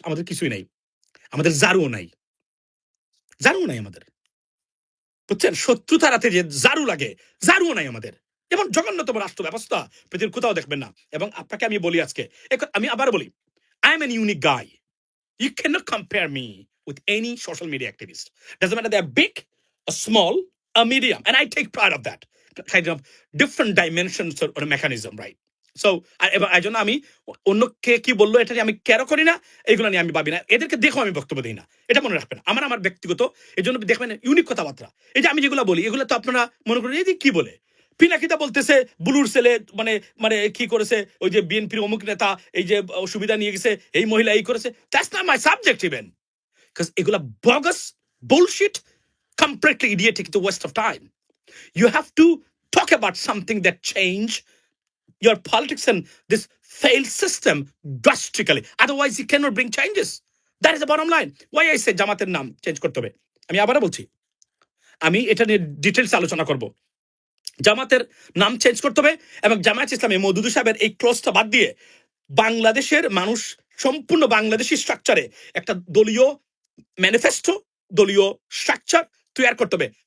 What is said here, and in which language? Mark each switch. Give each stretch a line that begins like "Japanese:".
Bangla: আমাদের কিছুই নাই। আমাদের জারুও নাই। জারুও নাই আমাদের। বুঝছেন? শত্রু তাড়াতে যে জারু লাগে, জারুও নাই আমাদের। যেমন জঘন্যতম রাষ্ট্র ব্যবস্থা পৃথিবীর কোথাও দেখবেন না। এবং আপনাকে আমি বলি আজকে, আমি আবার বলি,
English: I am an unique guy. You cannot compare me with any social media activist. Doesn't matter they're big, or small, or medium. And I take pride of that. Kind of different dimensions or a mechanism, right?
Bangla: So, এই জন্য আমি অন্য কে কি বললো এটা নিয়ে আমি কেয়ারও করি না, এইগুলো নিয়ে আমি ভাবি না। এদেরকে দেখো আমি বক্তব্য দিই না। এটা মনে রাখবেন। আমার ব্যক্তিগত, এই জন্য দেখবেন ইউনিক কথাবার্তা। এই যে আমি যেগুলো বলি, এগুলো তো আপনারা মনে করেন এই যে কি বলে? পিনাকিদা বলতেছে বুলুর ছেলে মানে মানে কি করেছে, ওই যে বিএনপির অমুক নেতা এই যে সুবিধা নিয়ে গেছে, এই মহিলা এই করেছে।
English: That's not my subject even, because এগুলা bogus bullshit, completely idiotic, the waste of time. You have to talk about something that change your politics and this failed system drastically, otherwise you cannot bring changes. That is the bottom line. Why I say
Bangla: জামাতের নাম change করতে হবে, আমি আবারও বলছি, আমি এটা নিয়ে ডিটেইলস আলোচনা করব। জামাতের নাম চেঞ্জ করতে হবে এবং জামায়াত ইসলামী মওদুদী সাহেবের এই ক্লোজটা বাদ দিয়ে বাংলাদেশের মানুষ সম্পূর্ণ বাংলাদেশি স্ট্রাকচারে একটা দলীয় ম্যানিফেস্টো, দলীয় স্ট্রাকচার তৈরি করতে হবে।